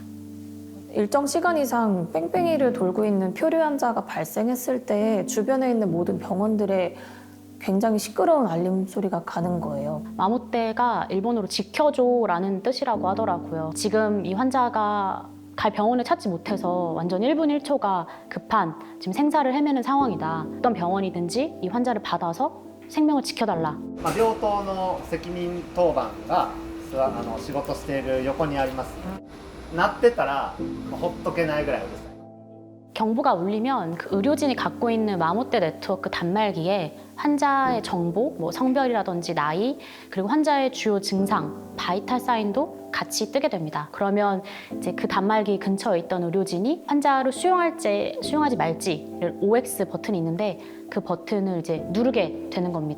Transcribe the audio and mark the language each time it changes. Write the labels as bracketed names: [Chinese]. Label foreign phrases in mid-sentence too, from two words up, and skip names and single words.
[Korean] 일정 시간 이상 뺑뺑이를 돌고 있는 표류 환자가 발생했을 때 주변에 있는 모든 병원들에 굉장히 시끄러운 알림 소리가 가는 거예요. 마모떼가 일본어로 지켜줘라는 뜻이라고 하더라고요. 지금 이 환자가 갈 병원을 찾지 못해서 완전 1분 1초가 급한 지금 생사를 헤매는 상황이다. 어떤 병원이든지 이 환자를 받아서 생명을 지켜달라. [Japanese] 病棟の責任当番が仕事している横にあります。鳴ってたらほっとけないぐらいうるさい。 [Korean] 경보가 울리면 그 의료진이 갖고 있는 마모떼 네트워크 단말기에 환자의 정보, 뭐 성별이라든지 나이, 그리고 환자의 주요 증상, 바이탈 사인도 같이 뜨게 됩니다. 그러면 이제 그 단말기 근처에 있던 의료진이 환자를 수용하지 말지를 OX 버튼이 있는데 그 버튼을 이제 누르게 되는 겁니다.